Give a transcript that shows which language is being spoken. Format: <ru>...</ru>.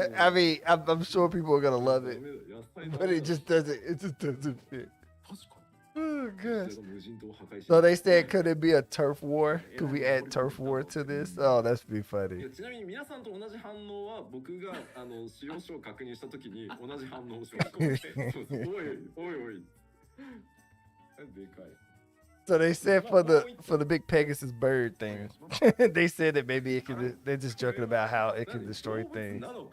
<en>I mean, I'm sure people are gonna love it, but it just doesn't. It just doesn't fit. Oh gosh. So they said, could it be a turf war? Could we add turf war to this? Oh, that's be funny.</en> <ja>ちなみに皆さんと同じ反応は僕が使用書を確認したときに同じ反応をしました。おいおい。でかい。</ja> <en>So they said for the big Pegasus bird thing, they said that maybe it could. They're just joking about how it can destroy things.</en>